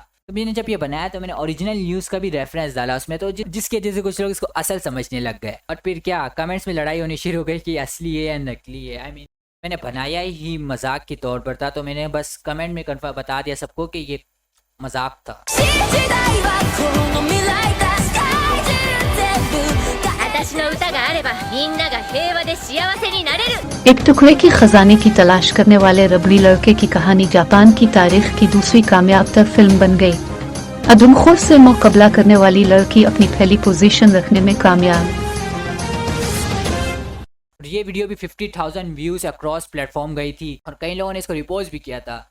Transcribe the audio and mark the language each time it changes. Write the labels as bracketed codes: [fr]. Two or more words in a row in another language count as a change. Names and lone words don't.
[ur] تو میں نے جب یہ بنایا تو میں نے [en] original news [ur] کا بھی ریفرنس ڈالا اس میں، تو جس کی وجہ سے کچھ لوگ اس کو اصل سمجھنے لگ گئے. اور پھر کیا کمنٹس میں لڑائی ہونی شروع ہو گئی کہ اصلی ہے یا نقلی ہے. میں نے بنایا ہی مذاق کے طور پر تھا، تو میں نے بس کمنٹ میں کنفرم بتا دیا سب کو کہ یہ مذاق تھا. [ja] 私の歌があればみんなが平和で幸せになれる [ur] ایک ٹکڑے کی خزانے کی تلاش کرنے والے ربڑی لڑکے کی کہانی جاپان کی تاریخ کی دوسری کامیاب تر فلم بن گئی. آدم خور سے مقابلہ کرنے والی لڑکی اپنی پہلی پوزیشن رکھنے میں کامیاب. اور یہ ویڈیو بھی 50,000 [en] views across platform [ur] گئی تھی اور کئی لوگوں نے اس کو ری پوسٹ بھی کیا تھا.